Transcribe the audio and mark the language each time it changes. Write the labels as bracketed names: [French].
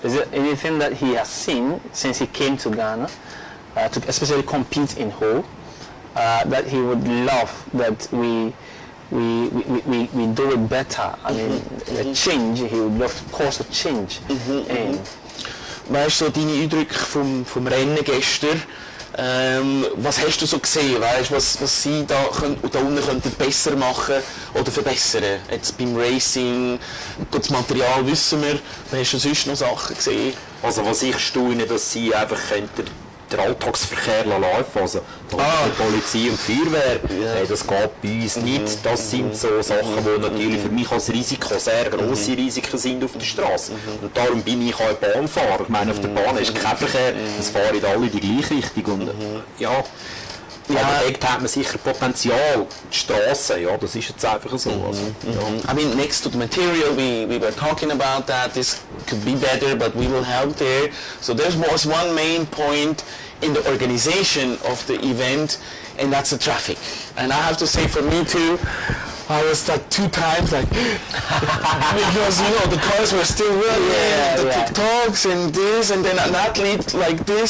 [English] Is there anything that he has seen since he came to Ghana to especially compete in hole that he would love that we do it better? A change, he would love to cause a change. [German] Weißt du, deine Eindrücke vom Rennen gestern, was hast du so gesehen? Weißt, was sie da unten könnten besser machen oder verbessern? Jetzt beim Racing, das Material wissen wir, da hast du sonst noch Sachen gesehen? Also was ich staune, dass sie einfach den Alltagsverkehr laufen, also die Polizei und die Feuerwehr, das geht bei uns nicht. Das sind so Sachen, die natürlich für mich als Risiko sehr grosse Risiken sind auf der Straße. Und darum bin ich auch Bahnfahrer. Ich meine, auf der Bahn ist kein Verkehr, es fahren alle in die gleiche Richtung. Und, aber dort hat man sicher Potenzial, die Strassen, ja, das ist jetzt einfach so. Also, [English] I mean, next to the material, we were talking about that, this could be better, but we will help there. So there was one main point in the organization of the event, and that's the traffic. And I have to say, for me too, I was like 2 times like because the cars were still running, the TikToks and this, and then an athlete like this.